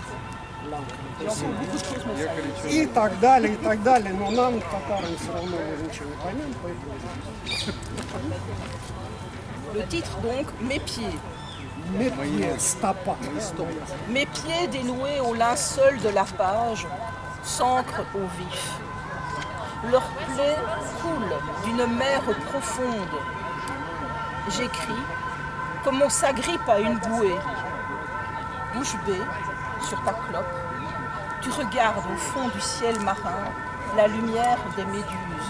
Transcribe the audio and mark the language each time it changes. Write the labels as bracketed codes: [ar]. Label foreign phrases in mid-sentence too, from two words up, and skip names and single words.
[fr] Il y a encore beaucoup de choses, mais ça [ru] И так далее, но нам, татарам, все равно мы ничего не поймем, поэтому [fr] Le titre donc, Mes pieds. [ru] метье, стопа. [fr] Mes pieds dénoués au linceul de la page s'ancrent au vif. Leurs plaies coulent d'une mer profonde. J'écris comme on s'agrippe à une bouée. Bouche bée sur ta clope, tu regardes au fond du ciel marin la lumière des méduses.